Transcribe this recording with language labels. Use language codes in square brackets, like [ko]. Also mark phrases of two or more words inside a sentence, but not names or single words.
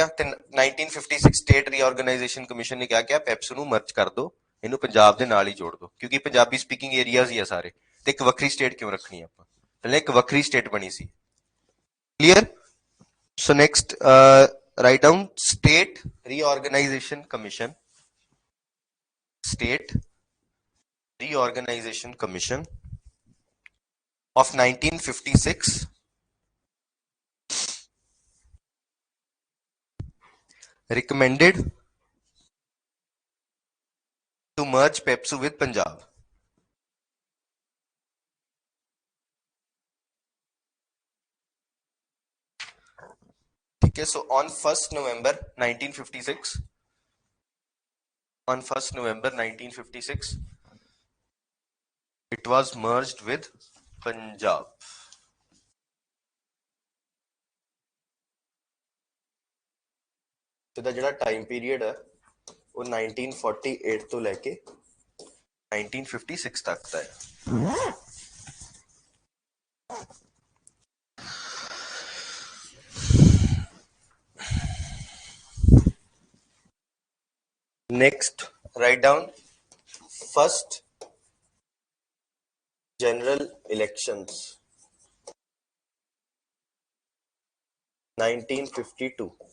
[pa] ਤੇ 1956 [en] State Reorganization Commission [pa] ਨੇ ਕਿਹਾ ਕਿ ਪੈਪਸ ਨੂੰ ਮਰਜ ਕਰ ਦੋ, ਇਹਨੂੰ ਪੰਜਾਬ ਦੇ ਨਾਲ ਹੀ ਜੋੜ ਦੋ, ਕਿਉਂਕਿ [en] Punjabi speaking areas [pa] ਹੀ ਆ ਸਾਰੇ। ਤੇ ਇੱਕ ਵੱਖਰੀ ਸਟੇਟ ਕਿਉਂ ਰੱਖਣੀ ਆਪਾਂ, ਪਹਿਲਾਂ ਇੱਕ ਵੱਖਰੀ ਸਟੇਟ ਬਣੀ ਸੀ। ਕਲੀਅਰ। [en] So next write down State Reorganization Commission. state reorganization commission of 1956 recommended to merge Pepsu with Punjab। [hi] ठीक है। [en] so on 1st November 1956 it was merged with Punjab। [pa] ਇਹਦਾ ਜਿਹੜਾ [en] time period [pa] ਹੈ ਉਹ 1948 ਤੋਂ ਲੈ ਕੇ 1956 ਤੱਕ ਦਾ ਹੈ। [en] Next, write down first general elections 1952।